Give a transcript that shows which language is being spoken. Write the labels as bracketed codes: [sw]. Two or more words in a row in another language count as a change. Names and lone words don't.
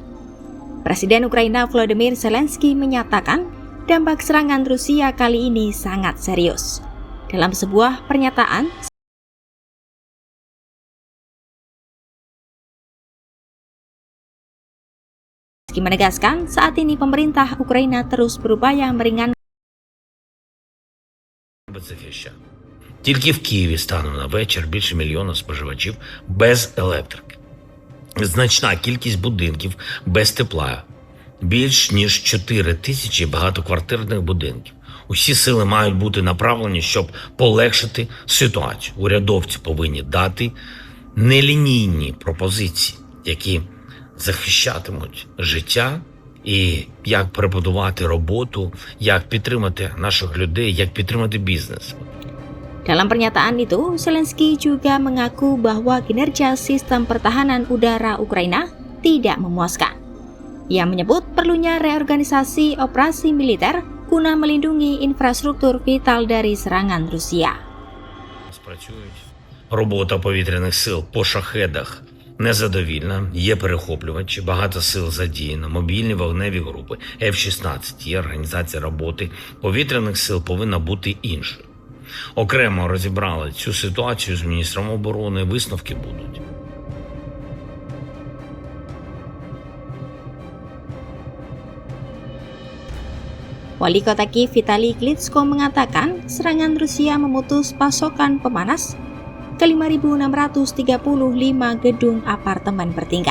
[id] Presiden Ukraina Volodymyr Zelensky menyatakan dampak serangan Rusia kali ini sangat serius. Dalam sebuah pernyataan, Zelensky menegaskan saat ini pemerintah Ukraina terus berupaya meringankan. [uk] Тільки в Києві станом на вечір більше мільйона споживачів без електрики. Значна кількість будинків без тепла. Більш ніж 4 тисячі багатоквартирних будинків. Усі сили мають бути направлені, щоб полегшити ситуацію. Урядовці повинні дати нелінійні пропозиції, які захищатимуть життя і як перебудувати роботу, як підтримати наших людей, як підтримати бізнес. [id] Dalam pernyataan itu, Zelensky juga mengaku bahwa kinerja sistem pertahanan udara Ukraina tidak memuaskan. Ia menyebut perlunya reorganisasi operasi militer guna melindungi infrastruktur vital dari serangan Rusia. [uk] Робота повітряних сил по шахедах незадовільна, є перехоплювачі, багато сил задіяно, мобільні вогневі групи, F-16, є організація роботи повітряних сил повинна бути іншою. Окремо розібрали цю ситуацію з міністром оборони, висновки будуть. [id] Wali kota Kiev Vitali Klitschko mengatakan serangan Rusia memutus pasokan pemanas ke 5.635 gedung apartemen bertingkat.